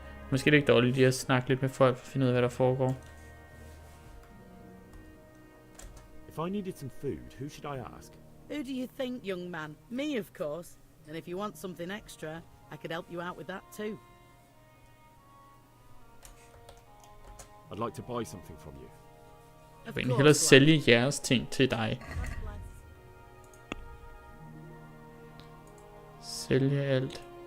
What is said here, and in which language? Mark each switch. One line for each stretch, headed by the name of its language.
Danish: Måske er det ikke dårligt lige at snakke lidt med folk for at finde ud af, hvad der foregår.
English: If I needed some food, who should I ask? Who do you think, young man? Me, of course. And if you want something extra, I could help you out with that too. I'd like to buy something from you.
Danish: Jeg vil egentlig hellere sælge jeres ting til dig. Sælge alt.